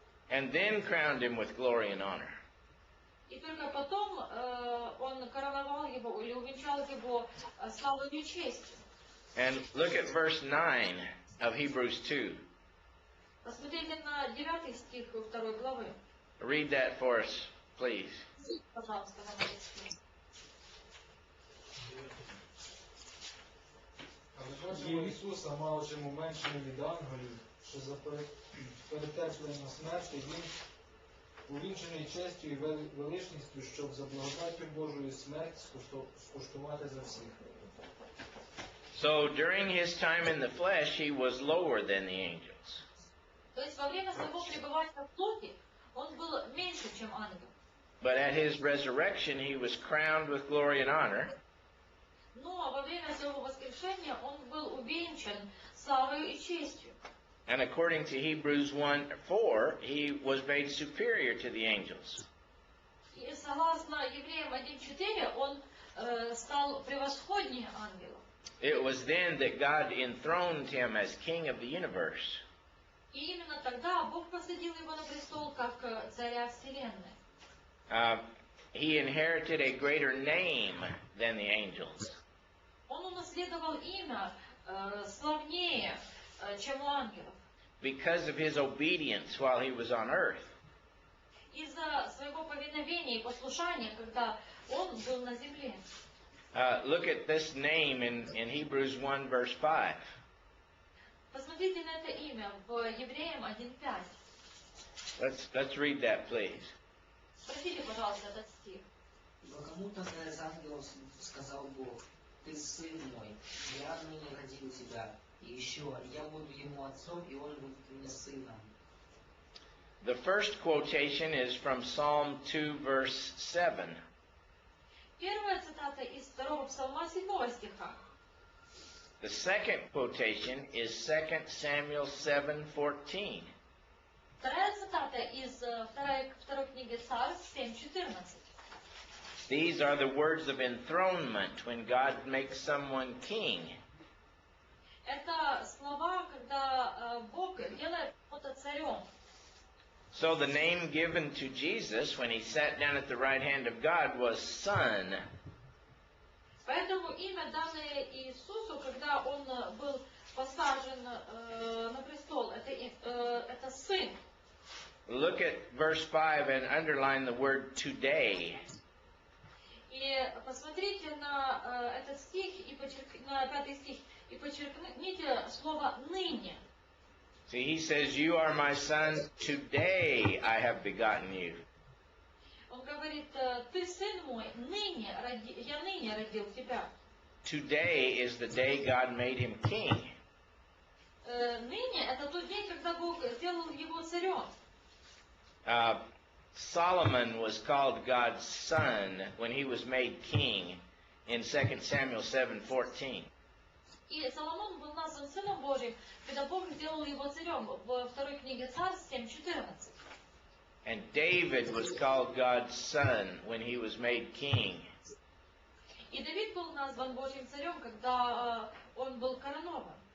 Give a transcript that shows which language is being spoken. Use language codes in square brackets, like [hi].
[en] And then crowned him with glory and honor. [ru] И только потом он короновал его или увенчал его славой и честью. [en] And look at verse 9 of Hebrews 2. [ru] Посмотрите на 9 стих 2 главы. [en] Read that for us, please. [ru] Пожалуйста, номер 10. [uk] Але бачимо Ісуса мало чим меншим від ангелів, що за перетерпленням смерті Він увінчений честю і величністю, щоб за благодаттю Божою смерть скуштувати за всіх. [en] So during his time in the flesh, he was lower than the angels. [ru] То есть во время своего пребывания в плоти он был меньше, чем ангел. [en] But at his resurrection, he was crowned with glory and honor. [ru] Но во время своего воскрешения он был увенчан славой и честью. [en] And according to Hebrews 1:4, he was made superior to the angels. [ru] И согласно Евреям 1:4, он стал превосходнее ангелов. [en] It was then that God enthroned him as king of the universe. [ru] И именно тогда Бог посадил его на престол как царя вселенной. [en] He inherited a greater name than the angels. [ru] Он унаследовал имя славнее, чем у ангелов. [en] Because of his obedience while he was on earth. [ru] Из-за своего повиновения и послушания, когда он был на земле. [en] Look at this name in Hebrews 1 verse 5. [ru] Посмотрите на это имя в Евреям 1:5. [en] Let's read that, please. [ru] Прочтите, пожалуйста, этот стих. «Ибо кому-то из ангелов сказал Бог, ты сын мой, я ныне родил тебя, и еще я буду ему отцом, и он будет мне сыном». [en] The first quotation is from Psalm 2 verse 7. [ru] Первая цитата из 2 псалма 7 стиха. [en] The second quotation is 2 Samuel 7:14. [ru] Вторая цитата из второй книги Царств 7:14. [en] These are the words of enthronement when God makes someone king. [ru] Это слова, когда Бог делает кого-то царем. [en] So the name given to Jesus when he sat down at the right hand of God was Son. [ru] Поэтому имя, данное Иисусу, когда он был посажен на престол, это сын. [en] Look at verse 5 and underline the word today. [ru] И посмотрите на этот стих, на 5 стих, и подчеркните слово «ныне». [en] See, he says, "You are my son, today I have begotten you." [ru] Он говорит, ты сын мой, я ныне родил тебя. [en] Today is the day God made him king. [ru] Ныне это тот день, когда Бог сделал его царем. [en] Solomon was called God's son when he was made king in 2 Samuel 7:14. [ru] И Соломон был назван сыном Божьим, когда Бог сделал его царем во второй книге Царств 7:14. [en] And David was called God's son when he was made king. [ru] И Давид был назван Божьим царем, когда он был коронован.